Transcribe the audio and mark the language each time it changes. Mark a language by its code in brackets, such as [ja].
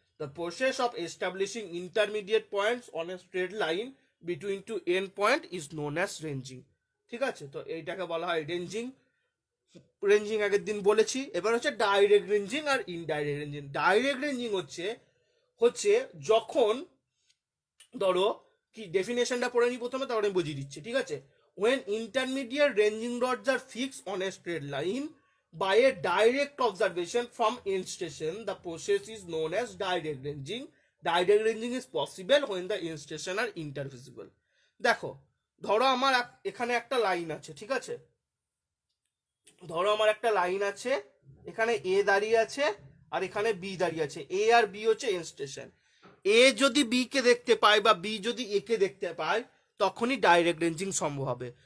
[en] The process of establishing intermediate points on a straight line between two end point is known as ranging, ঠিক আছে। [bn] তো এইটাকে বলা হয় রেঞ্জিং। রেঞ্জিং আগের দিন বলেছি। এবার হচ্ছে ডাইরেক্ট রেঞ্জিং আর ইনডাইরেক্ট রেঞ্জিং। ডাইরেক্ট রেঞ্জিং হচ্ছে হচ্ছে যখন, ধরো কি ডেফিনেশনটা পড়ে নি প্রথমে, তারপরে আমি বুঝিয়ে দিচ্ছি, ঠিক আছে। [en] when intermediate ranging rods are fixed on a straight line by a direct observation from end station, the process is known as direct ranging. Direct ranging is possible when the end station are intervisible. [bn] দেখো, ধরো আমার এখানে একটা line আছে, ঠিক আছে। ধরো আমার একটা লাইন আছে, এখানে এ দাঁড়িয়ে আছে আর এখানে বি দাঁড়িয়ে আছে, এ আর বি হচ্ছে এন্ড স্টেশন। এ যদি বি কে দেখতে পায় বা বি যদি এ কে দেখতে পায়, তখনই ডাইরেক্ট রেঞ্জিং সম্ভব হবে।